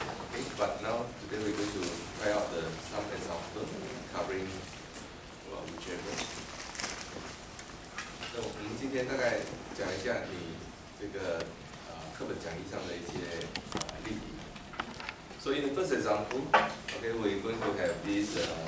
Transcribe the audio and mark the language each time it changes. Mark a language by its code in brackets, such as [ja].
[en] Okay, but now today we're going to try out some example covering whichever. [zh] 那我们今天大概讲一下你这个课本讲义上的一些例题。 [en] So in the first example, okay, we're going to have this.